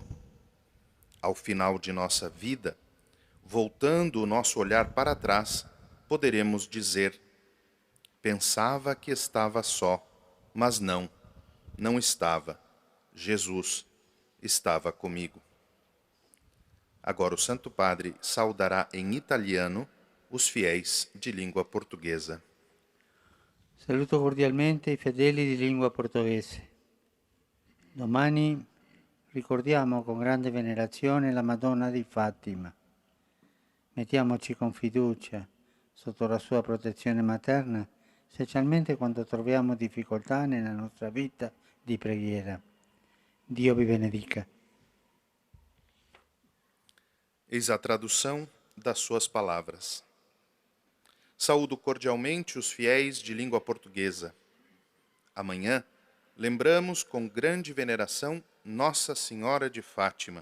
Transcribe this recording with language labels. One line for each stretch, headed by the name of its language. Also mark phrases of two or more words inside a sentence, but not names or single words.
Portuguese: Ao final de nossa vida, voltando o nosso olhar para trás, poderemos dizer: pensava que estava só, mas não estava. Jesus estava comigo. Agora o Santo Padre saudará em italiano os fiéis de língua portuguesa.
Italian: Saluto cordialmente i fedeli di lingua portoghese. Domani ricordiamo con grande venerazione la Madonna di Fatima. Mettiamoci con fiducia sotto la sua protezione materna, specialmente quando troviamo difficoltà nella nostra vita di preghiera. Dio vi benedica.
Portuguese: Eis a tradução das suas palavras. Saúdo cordialmente os fiéis de língua portuguesa. Amanhã, lembramos com grande veneração Nossa Senhora de Fátima.